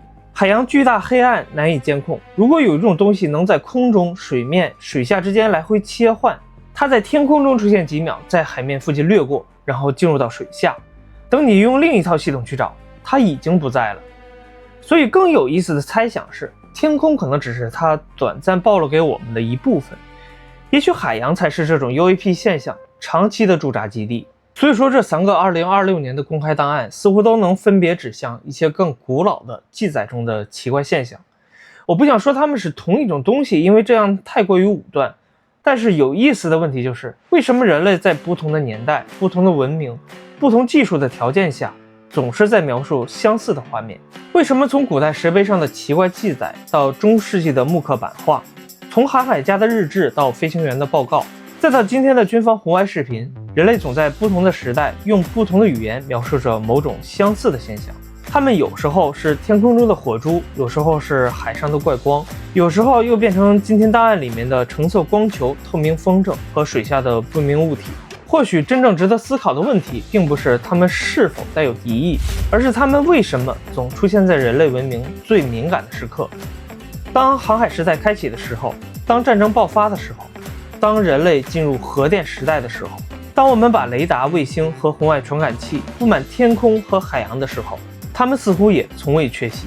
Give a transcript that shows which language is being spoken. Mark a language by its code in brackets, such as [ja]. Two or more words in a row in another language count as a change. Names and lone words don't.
[zh] 海洋巨大黑暗，難以監控，如果有一種東西能在空中、水面、水下之間來回切換，它在天空中出現幾秒，在海面附近掠過，然後進入到水下，等你用另一套系統去找， 它已經不在了。所以更有意思的猜想是，天空可能只是它短暫暴露給我們的一部分，也許海洋才是這種 UAP 現象長期的驻紮基地。所以說，這3個2026年的公開檔案似乎都能分別指向一些更古老的記載中的奇怪現象。我不想說它们是同一種東西，因為這樣太過於武斷。但是有意思的問題就是，為什麼人類在不同的年代、不同的文明、不同技術的條件下，總是在描述相似的畫面？為什麼從古代石碑上的奇怪記載到中世紀的木刻版畫，從航海家的日誌到飛行員的報告，再到今天的軍方紅外視頻，人類總在不同的時代用不同的語言描述着某種相似的現象。它們有时候是天空中的火珠，有時候是海上的怪光，有时候又變成今天檔案裡面的橙色光球、透明风筝和水下的不明物體。或許真正值得思考的問題，並不是它們是否帶有敵意，而是它們為什麼總出現在人類文明最敏感的時刻。當航海時代開啟的時候，當戰爭爆發的時候，當人類進入核電時代的時候，當我們把雷達、衛星和紅外傳感器布滿天空和海洋的時候，它們似乎也從未缺席。